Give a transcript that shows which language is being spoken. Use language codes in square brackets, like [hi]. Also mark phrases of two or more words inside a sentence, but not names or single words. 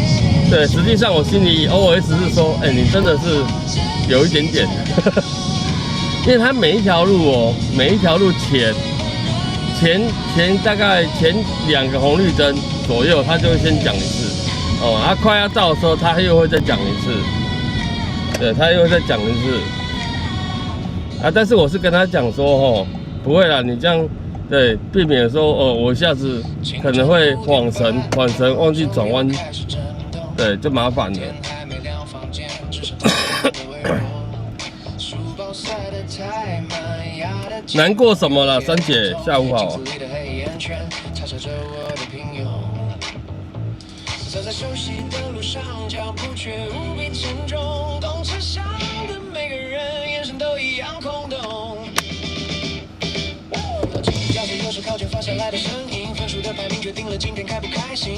[zh] 對，實際上我心裡 OS 是說，你真的是有一點點，因為他每一條路哦，每一條路前大概前2個紅綠燈左右，他就會先講一次，哦，他快要到的時候，他又會再講一次，對，他又會再講一次，啊，但是我是跟他講說，哦，不會啦，你這樣對，避免說，哦，我一下子可能會恍神，忘記轉彎。對，就麻煩了。難過什麼了，珊姐？下午好。靠近放下來的聲音，分數的排名決定了今天開不開心。